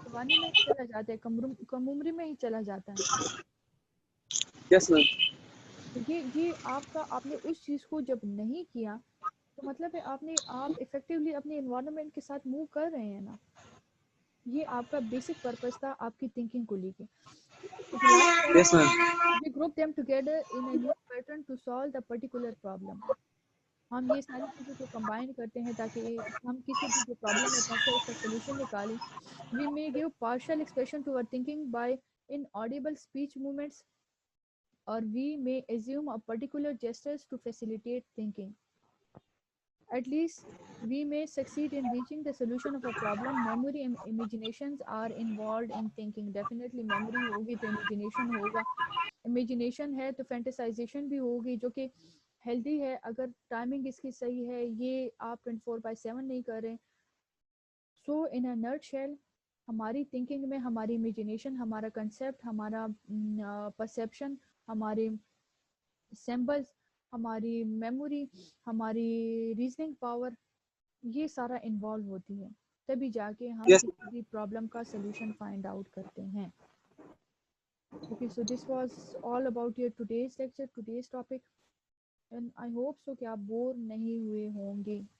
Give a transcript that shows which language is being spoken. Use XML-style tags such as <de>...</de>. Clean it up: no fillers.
<ur>جوانی میں ہی چلا جاتا ہے، کم عمری میں ہی چلا جاتا ہے.</ur> <en>Yes ma'am.</en> <ur>یہ آپ نے اس چیز کو جب نہیں کیا تو مطلب ہے آپ افیکٹولی اپنے انوائرمنٹ کے ساتھ موو کر رہے ہیں نا. یہ آپ کا بیسک پرپس تھا آپ کی تھنکنگ کو لے کے.</ur> <en>Yes ma'am. We group them together in a new pattern to solve the particular problem.</en> <ur>ہم یہ ساری چیزوں کو کمبائن کرتے ہیں تاکہ ہم کسی بھی جو پرابلم میں پھنسے اس کا سولوشن نکالیں.</ur> <en>We may give partial expression to our thinking by inaudible speech movements, or we may assume a particular gestures to facilitate thinking. At least we may succeed in reaching the solution of a problem. Memory and imaginations are involved in thinking.</en> <ur>Definitely memory ہوگی تو imagination ہوگا. Imagination ہے تو فینٹیسائزیشن بھی ہوگی جو کہ healthy ہے اگر ٹائمنگ اس کی صحیح ہے. یہ آپ 24/7 نہیں کر رہے.</ur> <en>so in a nutshell</en> <ur>ہماری تھنکنگ میں ہماری امیجنیشن، ہمارا کنسیپٹ، ہمارا پرسیپشن، ہمارے سمبلز، ہماری میموری، ہماری ریزننگ پاور، یہ سارا انوالو ہوتی ہے. تبھی جا کے ہم</ur> <en>Yes.</en> <ur>کسی بھی پرابلم کا سلوشن فائنڈ آؤٹ کرتے ہیں.</ur> <en>Okay, so this was all about your today's lecture, today's topic, and I hope so</en> <ur>کہ آپ بور نہیں ہوئے ہوں گے.</ur>